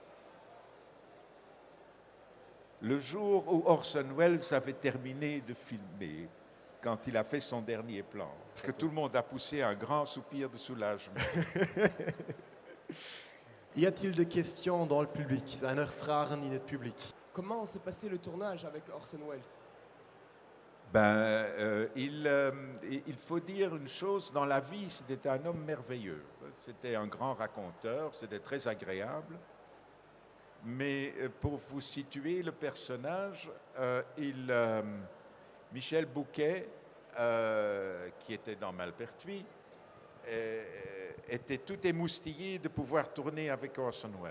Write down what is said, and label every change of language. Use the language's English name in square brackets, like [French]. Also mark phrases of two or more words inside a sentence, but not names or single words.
[French] Le jour où Orson Welles avait terminé de filmer, quand il a fait son dernier plan, parce que tout le monde a poussé un grand soupir de soulagement. Y a-t-il des questions dans le public? [Dutch] Zijn er vragen in het publiek? [French] Comment s'est passé le tournage avec Orson Welles? Il faut dire une chose, dans la vie, c'était un homme merveilleux. C'était un grand raconteur, c'était très agréable. Mais pour vous situer le personnage, Michel Bouquet, qui était dans Malpertuis, était tout émoustillé de pouvoir tourner avec Orson Welles.